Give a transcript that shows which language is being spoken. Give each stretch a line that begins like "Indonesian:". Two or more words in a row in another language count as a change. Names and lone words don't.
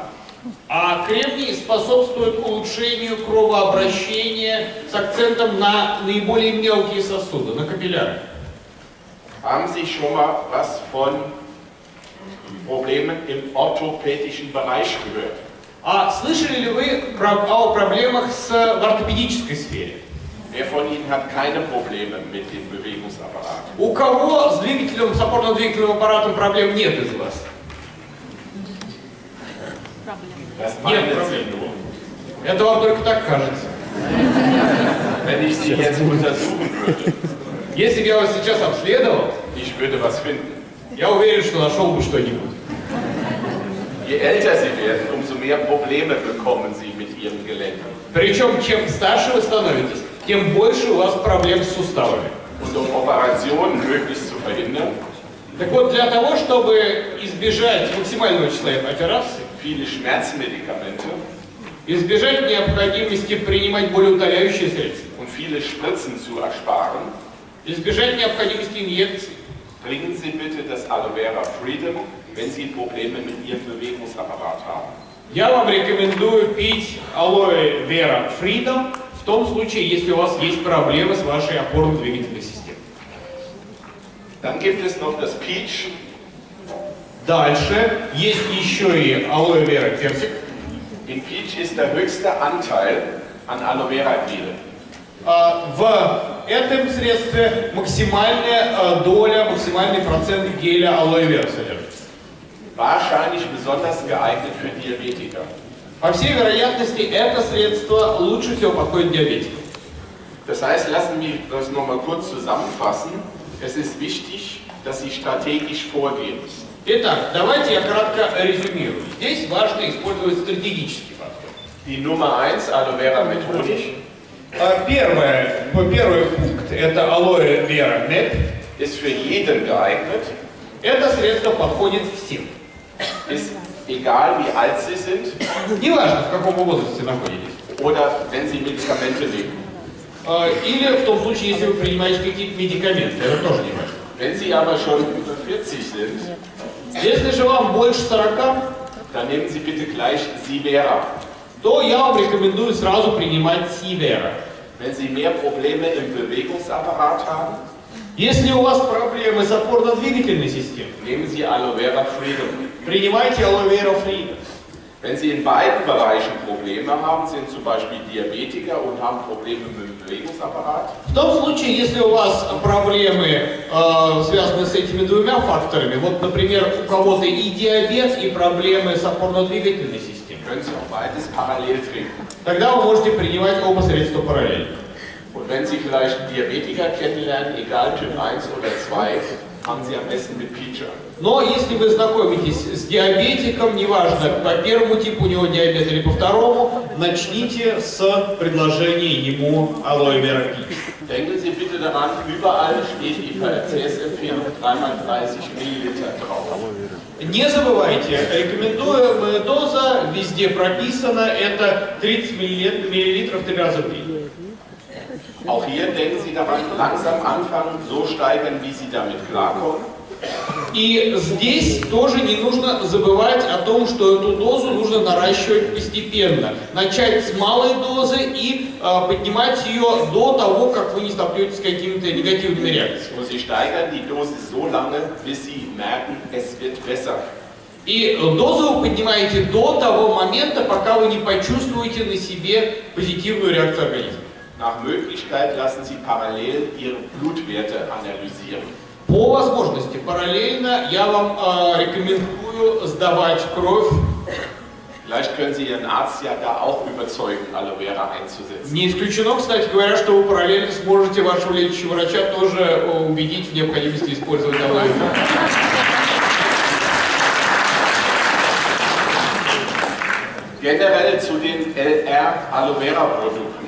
Russian: а кремний способствует улучшению кровообращения с акцентом на наиболее мелкие сосуды, на капилляры.
German: Haben Sie schon mal was von Problemen im orthopädischen Bereich gehört?
Russian: А слышали ли вы о проблемах в ортопедической сфере?
German: Wer von Ihnen hat keine Probleme mit dem Bewegungsapparat?
Russian: У кого с двигателем, с опорно-двигательным аппаратом проблем нет из вас?
German: Das
Russian: Нет
German: meinen
Russian: проблем.
German: Sie nur.
Russian: Это вам только так кажется.
German: Wenn ich Sie jetzt untersuchen würde,
Russian: Если бы я вас сейчас обследовал,
German: ich würde was finden.
Russian: я уверен, что нашел бы что-нибудь.
German: Je älter Sie werden, umso mehr Probleme bekommen Sie mit Ihren Gelenken.
Russian: Причем, чем старше вы становитесь, тем больше у вас проблем с суставами.
German: Und um Operationen möglichst zu verhindern,
Russian: Так вот, для того, чтобы избежать максимального числа операций,
German: viele Schmerzmedikamente
Russian: избежать необходимости принимать болеутоляющие средства,
German: und viele Spritzen zu ersparen,
Russian: избежать необходимости инъекций,
German: bringen Sie bitte das Aloe Vera Freedom, wenn Sie Probleme mit Ihrem Bewegungsapparat haben.
Russian: я вам рекомендую пить алоэ вера Freedom в том случае, если у вас есть проблемы с вашей опорно-двигательной системой.
German: Dann gibt es noch das Peach.
Russian: Дальше есть еще и алоэ вера персик.
German: In Peach ist der höchste Anteil an Aloe Vera Gel.
Russian: В этом средстве максимальная доля, максимальный процент геля алоэ вера содержится.
German: Wahrscheinlich besonders geeignet für Diabetiker.
Russian: По всей вероятности, это средство лучше всего подходит диабетикам.
German: Das heißt, lassen wir das nochmal kurz zusammenfassen. Es ist wichtig, dass Sie strategisch vorgehen.
Russian: Итак, давайте я кратко резюмирую. Здесь важно использовать стратегический подход.
German: Die Nummer 1, Aloe Vera mit Honig,
Russian: Первый пункт – это алоэ вера НЭП.
German: ist für jeden geeignet.
Russian: Это средство подходит всем.
German: Ist egal, wie alt Sie sind
Russian: Неважно, в каком вы возрасте находитесь.
German: oder wenn Sie Medikamente nehmen.
Russian: Или в том случае, если вы принимаете какие-то медикаменты. Это тоже не важно.
German: Wenn Sie aber schon über 40 sind,
Russian: Если же вам больше 40,
German: dann nehmen Sie bitte gleich Sivera.
Russian: то я вам рекомендую сразу принимать Сивера.
German: Wenn Sie mehr Probleme im Bewegungsapparat haben,
Russian: Если у вас проблемы с опорно-двигательной системой,
German: nehmen Sie Aloe Vera Freedom.
Russian: принимайте алоэ вера Freedom.
German: Wenn Sie in beiden Bereichen Probleme haben, sind zum Beispiel Diabetiker und haben Probleme mit dem Bewegungsapparat,
Russian: В том случае, если у вас проблемы, связанные с этими двумя факторами, вот, например, у кого-то и диабет, и проблемы с опорно-двигательной системой,
German: können Sie auch beides parallel trinken.
Russian: тогда вы можете принимать оба средства параллельно.
German: Und wenn Sie vielleicht einen Diabetiker kennenlernen, egal Typ 1 oder 2, fangen Sie am besten mit Peach an.
Russian: Но если вы знакомитесь с диабетиком, неважно, по первому типу у него диабет или по второму, начните с предложения ему алоэ вера Peach.
German: Denken Sie bitte daran, überall steht die Verzehrsempfehlung 3x30 Milliliter drauf.
Russian: Не забывайте, рекомендуемая доза везде прописана, это 30 мл 3 раза в день.
German: Auch hier denken Sie daran, langsam anfangen, so steigern, wie Sie damit klarkommen.
Russian: И здесь тоже не нужно забывать о том, что эту дозу нужно наращивать постепенно. Начать с малой дозы и поднимать ее до того, как вы не столкнетесь с какими-то негативными реакциями.
German: Und Sie steigern die Dosis so lange, bis Sie merken, es wird besser.
Russian: И дозу вы поднимаете до того момента, пока вы не почувствуете на себе позитивную реакцию организма.
German: Nach Möglichkeit lassen Sie parallel Ihre Blutwerte analysieren.
Russian: По возможности, параллельно я вам рекомендую сдавать кровь.
German: Vielleicht können Sie Ihren Arzt ja da auch überzeugen, Aloe Vera einzusetzen.
Russian: Не исключено, кстати говоря, что вы параллельно сможете вашего лечащего врача тоже убедить в необходимости использовать алоэ вера.
German: Generell zu den LR Aloe Vera Produkten.